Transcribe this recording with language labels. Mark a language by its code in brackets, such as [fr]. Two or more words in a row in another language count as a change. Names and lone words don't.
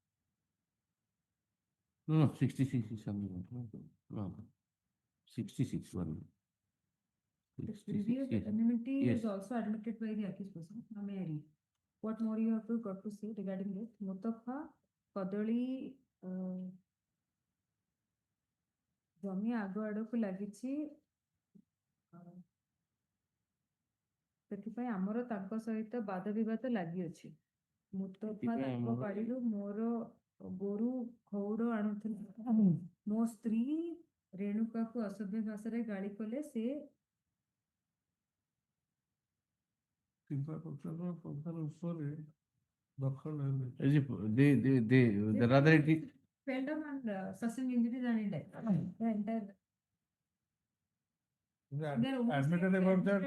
[en] No, 66 is something. No. 66 one. The 66, previous yes. anonymity Yes. is also admitted by the accused person. Now may I read? What more you have got to say regarding this? Mutafa, Kadali, [or] ଜମି ଆଗ ଆଡକୁ ଲାଗିଛି ସେଥିପାଇଁ ଆମର ତାଙ୍କ ସହିତ ବାଦ ବିବାଦ ଲାଗିଅଛି ମୁତଫା ତାଙ୍କ ବାଡ଼ିରୁ ମୋର ଗୋରୁ ଖଉଡ଼ ଆଣୁଥିଲା ମୋ ସ୍ତ୍ରୀ ରେଣୁକାକୁ ଅସଭ୍ୟ ଭାଷାରେ ଗାଳି କଲେ ସେ [en] rather it is fell down and sustained injuries and he died. The entire Admitted about that.